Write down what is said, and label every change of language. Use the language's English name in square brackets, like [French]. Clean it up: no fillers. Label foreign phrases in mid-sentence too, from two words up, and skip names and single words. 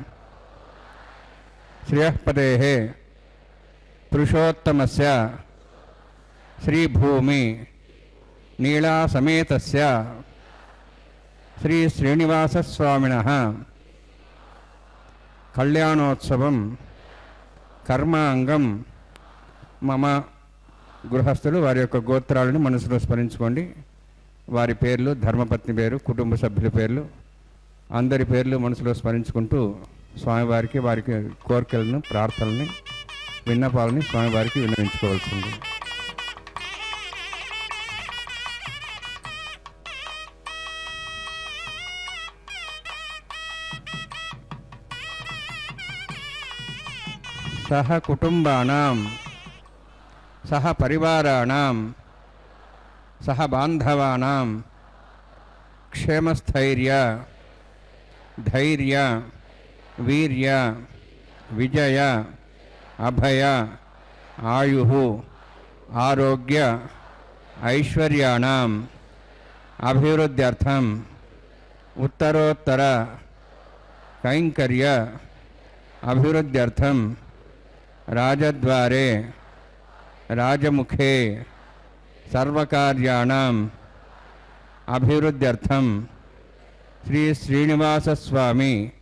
[Sanskrit] श्रेयःपतेः पुरुषोत्तमस्य श्रीभूमि नीला समेतस्य श्री श्रीनिवासस्वामिनः कल्याणोत्सवं कर्मांगं मम [Telugu] గృహస్థులు వారి యొక్క గోత్రాలను మనసులో స్మరించుకోండి. వారి పేర్లు, ధర్మపత్ని పేరు, కుటుంబ సభ్యుల పేర్లు, అందరి పేర్లు మనసులో స్మరించుకుంటూ స్వామివారికి వారికి కోరికలను, ప్రార్థనల్ని, విన్నపాలని స్వామివారికి విన్నవించుకోవాల్సింది. [Sanskrit] सह कुटुम्बानां सह परिवाराणां सह बांधवानां क्षेमस्थैर्य धैर्य वीर्य विजय अभय आयुः आरोग्य ऐश्वर्याणां अभिवृद्ध्यर्थं उत्तरोत्तर कैंकर्य अभिवृद्ध्यर्थं राजद्वारे राजमुखे सर्वकार्याणाम् अभिवृद्ध्यर्थं श्री श्रीनिवासस्वामी